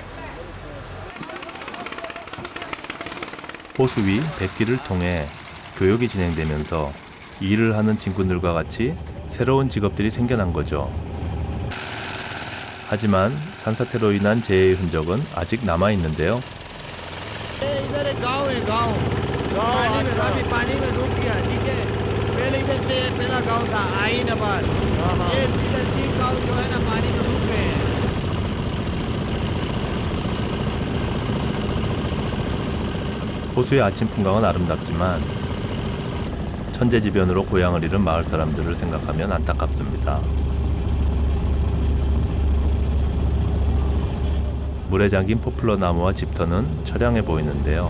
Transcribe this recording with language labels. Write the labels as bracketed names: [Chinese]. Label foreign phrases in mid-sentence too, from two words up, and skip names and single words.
[Korean] 호수 위 백기를 통해 교육이 진행되면서 일을 하는 친구들과 같이 새로운 직업들이 생겨난 거죠. 하지만 산사태로 인한 재해의 흔적은 아직 남아있는데요. [Hindi] पानी में डूब गया, ठीक है। पहले इधर से पहला गांव था आईनाबाद, ये इधर 3 गांव जो है ना पानी में डूब गए हैं। [Korean] 호수의 아침 풍광은 아름답지만 천재지변으로 고향을 잃은 마을 사람들을 생각하면 안타깝습니다. 물에 잠긴 포플러 나무와 집터는 처량해 보이는데요.